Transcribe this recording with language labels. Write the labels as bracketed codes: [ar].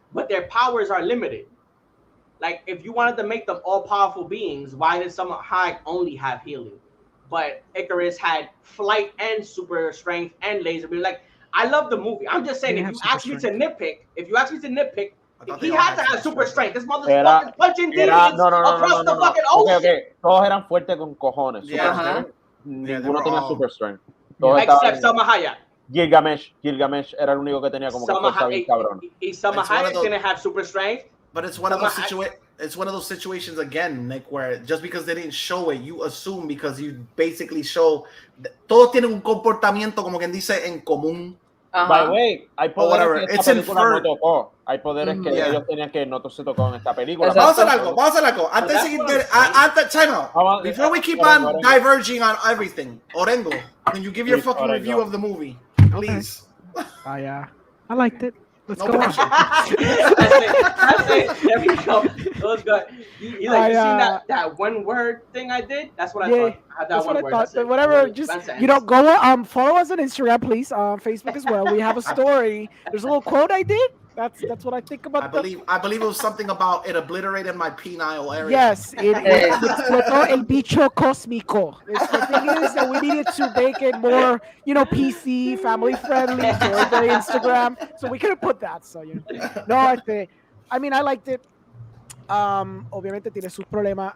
[en] but their powers are limited. Like, if you wanted to make them all-powerful beings, why did Salma Hayek only have healing? But Icarus had flight and super strength and laser beam. Like, I love the movie. I'm just saying, if you ask me to nitpick, he had to have super strength. This motherfucker's punching demons across the fucking ocean. Okay. [es] Todos eran fuertes con cojones. Ninguno tenía [en] super strength. Except Salma Hayek. [es] Gilgamesh era el único que tenía como que fuerza bien cabrón. Y [en] Salma Hayek didn't have super strength. But it's one of those situations again, Nick, where just because they didn't show it, you assume because you basically show [es] todos tienen un comportamiento como quien dice en común. [en] By the way, [es] hay poderes que esta película no tocó. Hay poderes que ellos tenían que no se tocó en esta película. Vamos a hacer algo. Antes de [en] time out. Before we keep on diverging on everything, Orengo, can you give your fucking review of the movie, please? I liked it. Let's go. That's it. There we go. It was good. You seen that one word thing I did? That's what I thought. I had that one word. Whatever. Just go follow us on Instagram, please. Facebook as well. We have a story. There's a little quote I did. That's what I think about. I believe it was something about it obliterated my penile area. Yes, it [es] explotó el bicho cósmico. [en] The thing is that we needed to make it more, PC, family friendly for the Instagram. So we could have put that. So no, I mean, I liked it. [es] Obviamente tiene sus problemas.